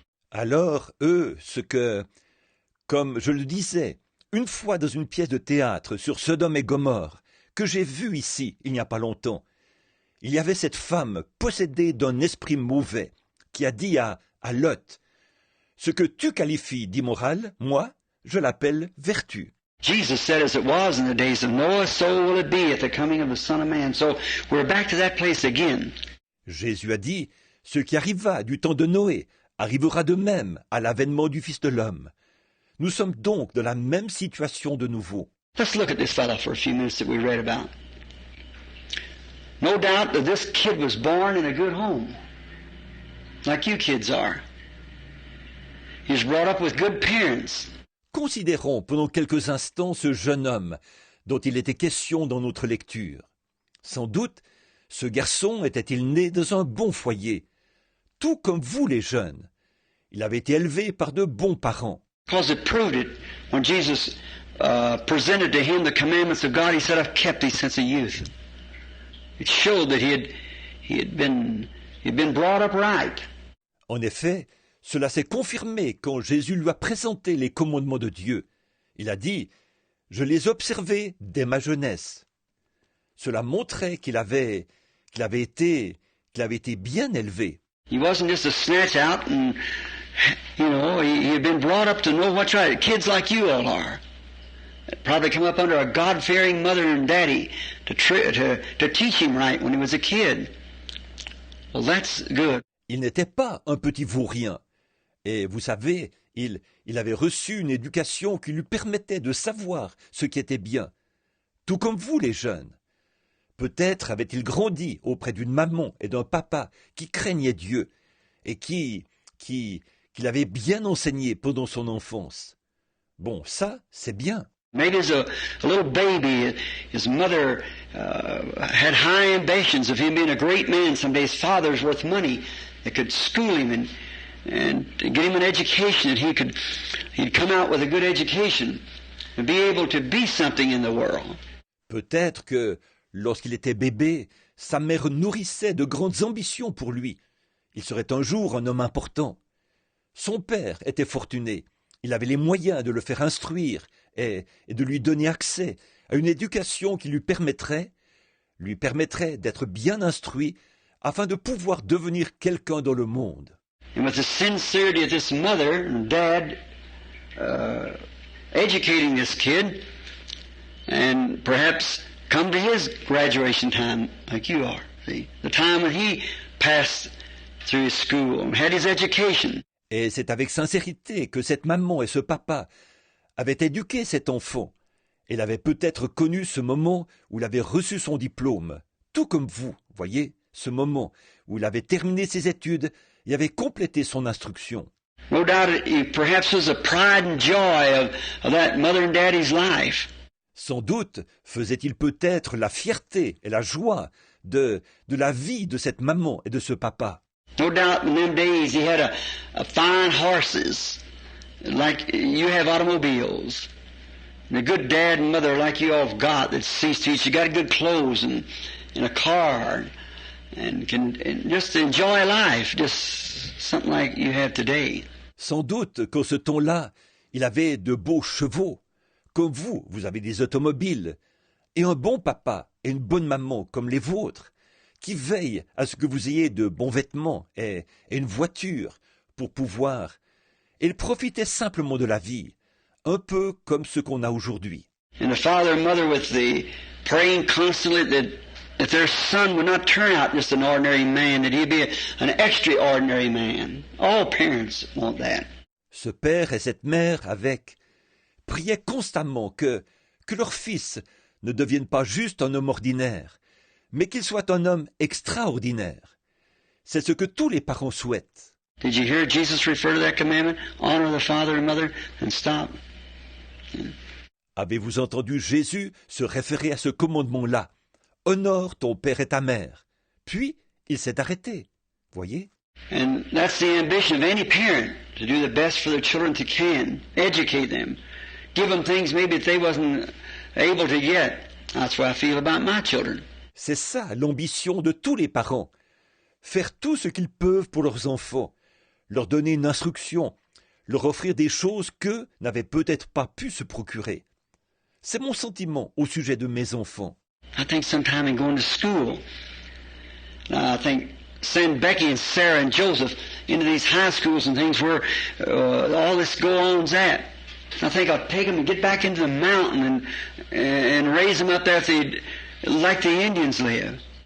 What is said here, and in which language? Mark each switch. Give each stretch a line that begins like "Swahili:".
French: Alors, eux, ce que, comme je le disais, une fois dans une pièce de théâtre sur Sodome et Gomorrhe, que j'ai vue ici, il n'y a pas longtemps, il y avait cette femme possédée d'un esprit mauvais qui a dit à Lot, « Ce que tu qualifies d'immoral, moi, je l'appelle vertu. »
English: Jesus said, as it was in the days of Noah, so will it be at the coming of the Son of Man. So we're back to that place again.
French: Jésus a dit, « Ce qui arriva du temps de Noé arrivera de même à l'avènement du Fils de l'homme. » Nous sommes donc dans la même situation de nouveau.
English: Let's look at this fellow for a few minutes that we read about. No doubt that this kid was born in a good home, like you kids are. He was brought up with good parents.
French: Considérons pendant quelques instants ce jeune homme dont il était question dans notre lecture. Sans doute, ce garçon était-il né dans un bon foyer, tout comme vous les jeunes. Il avait été élevé par de bons parents.
English: Because it proved it when Jesus presented to him the commandments of God. He said, "I've kept these since a youth." It showed that he'd been brought up right.
French: En effet, cela s'est confirmé quand Jésus lui a présenté les commandements de Dieu. Il a dit, « Je les observais dès ma jeunesse. » Cela montrait qu'il avait été bien élevé.
English: He wasn't just a snatch out, and he had been brought up to know what's right. Kids like you all are. Probably come up under a God-fearing mother and daddy to teach him right when he was a kid. Well, that's good.
French: Il n'était pas un petit vaurien. Et vous savez, il avait reçu une éducation qui lui permettait de savoir ce qui était bien. Tout comme vous, les jeunes. Peut-être avait-il grandi auprès d'une maman et d'un papa qui craignaient Dieu et qui l'avaient bien enseigné pendant son enfance. Bon, ça, c'est bien.
English: Maybe as a little baby, his mother had high ambitions of him being a great man. Someday his father's worth money that could school him and get him an education, and he'd come out with a good education and be able to be something in the world.
French: Peut-être que lorsqu'il était bébé, sa mère nourrissait de grandes ambitions pour lui. Il serait un jour un homme important. Son père était fortuné. Il avait les moyens de le faire instruire et de lui donner accès à une éducation qui lui permettrait d'être bien instruit afin de pouvoir devenir quelqu'un dans le monde.
English: And with the sincerity of this mother and dad educating this kid and perhaps come to his graduation time like you are. See, the time when he passed through his school and had his education.
French: Et c'est avec sincérité que cette maman et ce papa avaient éduqué cet enfant. Elle avait peut-être connu ce moment où il avait reçu son diplôme, tout comme vous, voyez, ce moment où il avait terminé ses études et avait complété son instruction.
English: No doubt it perhaps was the pride and joy of that mother and daddy's life.
French: Sans doute faisait-il peut-être la fierté et la joie de la vie de cette maman et de ce papa.
English: No doubt in them days he had a fine horses, like you have automobiles. And a good dad and mother like you all have got that sees to it. You got good clothes and a car and can just enjoy life, just something like you have today.
French: Sans doute qu'en ce temps-là, il avait de beaux chevaux. Comme vous avez des automobiles. Et un bon papa et une bonne maman comme les vôtres, qui veillent à ce que vous ayez de bons vêtements et une voiture pour pouvoir. Il profitait simplement de la vie, un peu comme ce qu'on a aujourd'hui.
English: And the father and mother with the praying constantly that their son would not turn out just an ordinary man, that he'd be an extraordinary man. All parents want that.
French: Ce père et cette mère priaient constamment que leur fils ne devienne pas juste un homme ordinaire, mais qu'il soit un homme extraordinaire. C'est ce que tous les parents souhaitent.
English: Did you hear Jesus refer to that commandment? Honor the father and mother and stop.
French: Avez-vous entendu Jésus se référer à ce commandement-là? Honore ton père et ta mère. Puis, il s'est arrêté. Voyez?
English: And that's the ambition of any parent, to do the best for their children they can, educate them, give them things maybe that they wasn't able to get. That's what I feel about my children.
French: C'est ça l'ambition de tous les parents. Faire tout ce qu'ils peuvent pour leurs enfants, leur donner une instruction, leur offrir des choses qu'eux n'avaient peut-être pas pu se procurer. C'est mon sentiment au sujet de mes enfants.
English: I think sometime in going to school, I think send Becky and Sarah and Joseph into these high schools and things where all this go-on's at. I think I'll take them and get back into the mountain and raise them up there like the Indians live.